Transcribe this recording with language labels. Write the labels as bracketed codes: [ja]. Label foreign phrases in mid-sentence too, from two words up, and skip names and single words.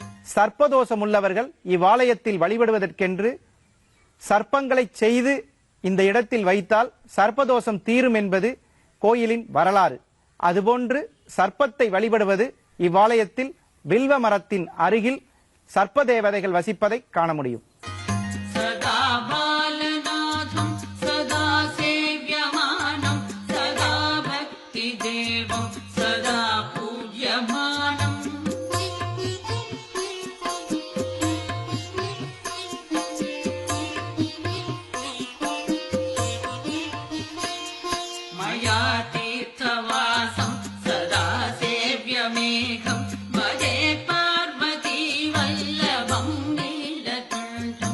[ta] சர்ப்பதோஷம் உள்ளவர்கள் இவ்வாலயத்தில் வழிபடுவதற்கென்று சர்ப்பங்களை செய்து இந்த இடத்தில் வைத்தால் சர்ப்பதோஷம் தீரும் என்பது கோயிலின் வரலாறு. அதுபோன்று சர்ப்பத்தை வழிபடுவது இவ்வாலயத்தில் வில்வ மரத்தின் அருகில் சர்ப்ப தேவதைகள் வசிப்பதை காண முடியும். [sa] सदा बालनाथं सदा सेव्यमानं सदा भक्तिदेवं सदा पूज्यमानम् मया तीर्थवासं सदा सेव्यमेघं भजे पार्वती वल्लभं नीलकण्ठम्